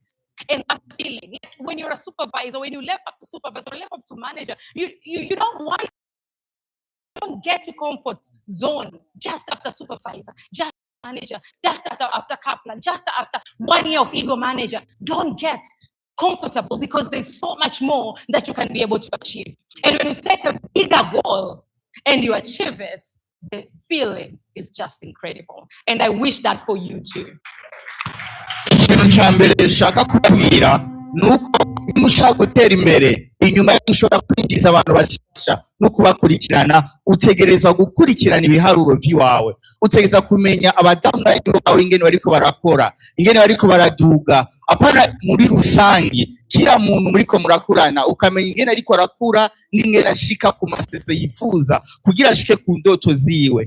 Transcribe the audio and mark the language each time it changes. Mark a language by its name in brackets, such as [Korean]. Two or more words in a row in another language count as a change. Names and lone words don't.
[English] And that feeling, when you're a supervisor, when you level up to supervisor, level up to manager, you don't get to comfort zone just after supervisor, just manager, just after kaplan, just after 1 year of ego manager. Don't get comfortable, because there's so much more that you can be able to achieve. And when you set a bigger goal and you achieve it, the feeling is just incredible. And I wish that for you too. [Rundi] Ikintu cya mbere shaka kubabwira nuko mushaka gutera imbere, inyuma yo gushobora kwinjiza abantu bashasha no kubakurikirana, utegerezwa gukurikirana ibiharuro by'iwawe, utegereza kumenya abadanga bawe ingene bariko barakora, ingene bariko baraduga, apana muri rusangi [Swahili] kila muntu [Rundi] muriko murakurana, ukamenya ingene ariko arakura n'ingene ashika ku masese yifuza kugira ashike ku ndoto ziwe.